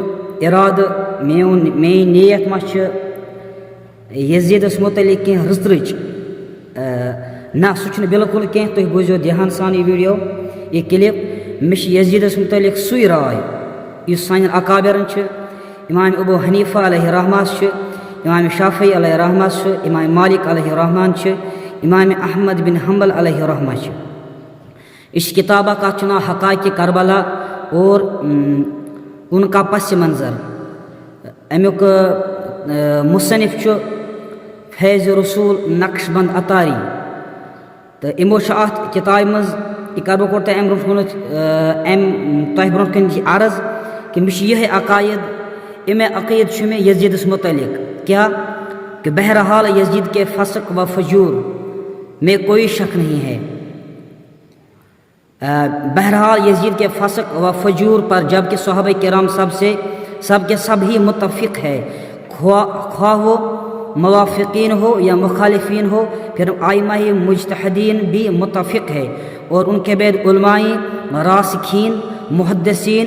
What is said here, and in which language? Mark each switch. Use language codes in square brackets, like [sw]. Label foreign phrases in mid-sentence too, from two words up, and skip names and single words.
[ks] اِرادٕ میٲنۍ نیت ما چھِ یزیٖدس متعلق کینٛہہ رٕژ نہ سُہ چھُنہٕ بالکل کینٛہہ تُہۍ بوٗزِو دھیان سان یہِ ویٖڈیو یہِ کلِپ مےٚ چھِ یزیٖدس متعلق سُے راے یُس سانٮ۪ن اکابرن چھِ امام ابو حنیفہ علیہ رحمٰس چھِ امام شافعی علیہ رحمٰس چھِ امام مالک علیہ رحمان چھِ امام احمد بن حنبل علیہ رحمٰ چھِ یہِ چھِ کِتاب اکھ اَتھ چھُ ناو حقائقِ کربلا اور ان کا پس منظر امیُک مُصنف چھُ فیض رسول نقش بند اتاری تہٕ یِمو چھُ اتھ کِتابہِ منٛز یہِ کرٕ بہٕ کوٚر تۄہہِ امہِ برونٛٹھ ووٚنُتھ تۄہہِ برونٛٹھ کَنہِ یہِ عرض کہ مےٚ چھِ یِہے عقائد امے عقیٖد چھُ مےٚ یزیٖدس متعلق کیا کہ [ur] بہرحال یزید کے فسق و فجور میں کوئی شک نہیں ہے بہرحال یزید کے فسق و فجور پر جبکہ صحابہ کرام سب کے سب ہی متفق ہے خواہ وہ موافقین ہو یا مخالفین ہو پھر آئمہ مجتہدین بھی متفق ہے اور ان کے بعد علمائی راسخین محدثین